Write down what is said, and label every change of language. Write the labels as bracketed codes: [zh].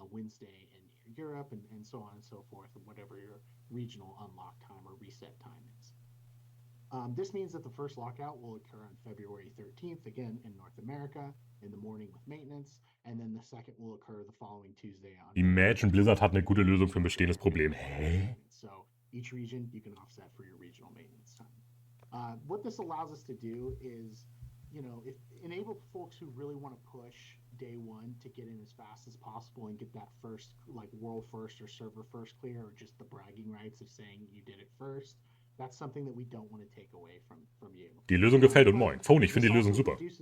[en] Wednesday in Europe and so on and so forth, and whatever your regional unlock time or reset time is. This means that the first lockout will occur on February 13th, again in North America, in the morning with maintenance, and then the second will occur the following Tuesday on. [de] Imagine Blizzard hat eine gute Lösung für ein bestehendes Problem. Hä? [en] So each region you can offset for your regional maintenance time. What this allows us to do is, you know, enable folks who really want to push day one to get in as fast as possible and get that first, like world first or server first clear, or just the bragging rights of saying you did it first. That's something that we don't want to take away from you. [de] Die Lösung gefällt und moin. Phone, ich finde die Lösung super.